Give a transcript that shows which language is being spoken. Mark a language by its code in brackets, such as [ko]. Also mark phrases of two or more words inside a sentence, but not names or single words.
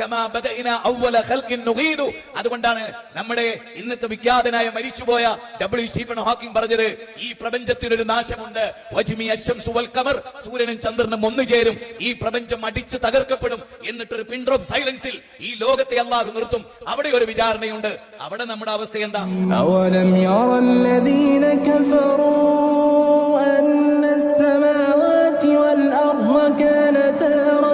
[ml] അതുകൊണ്ടാണ് നമ്മുടെ ഇന്നത്തെ വിഖ്യാതനായ മരിച്ചുപോയ W. സ്റ്റീഫൻ ഹോക്കിംഗ് പറഞ്ഞത്, ഈ പ്രപഞ്ചത്തിനൊരു നാശമുണ്ട്. സൂര്യനും ചന്ദ്രനും ഒന്നു ചേരും, ഈ പ്രപഞ്ചം അടിച്ചു തകർക്കപ്പെടും. എന്നിട്ടൊരു [en] pin drop silence [ml] ഈ ലോകത്തെ അല്ലാഹു നിർത്തും. അവിടെ ഒരു വിചാരണയുണ്ട്. അവിടെ നമ്മുടെ അവസ്ഥ എന്താ? [ar] أولم يرى الذين كفروا أن السماوات والأرض كانتا